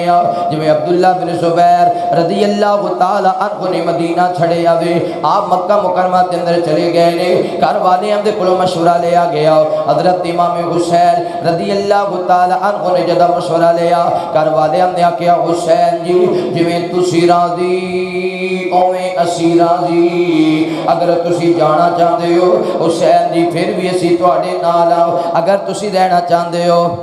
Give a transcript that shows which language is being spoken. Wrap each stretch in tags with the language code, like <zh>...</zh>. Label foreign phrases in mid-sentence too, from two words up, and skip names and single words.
<pa>جویں عبداللہ بن زبیر</pa> <ar>رضی اللہ تعالیٰ عنہ</ar> <pa>نے مدینہ چھڑے آوے، آپ مکہ مکرمہ کے اندر چلے گئے نے، گھر والے ہم دے کلو مشورہ لیا گیا، حضرت امام حسین</pa> <ar>رضی اللہ تعالیٰ عنہ</ar> <pa>نے جدہ مشورہ لیا، گھر والے ہم نے آکیا حسین جی جویں تسی راضی اویں اسی راضی، اگر تسی جانا چاہتے ہو حسین جی پھر بھی اسی تواڈے نال آؤ، اگر تسی رہنا چاہتے ہو</pa>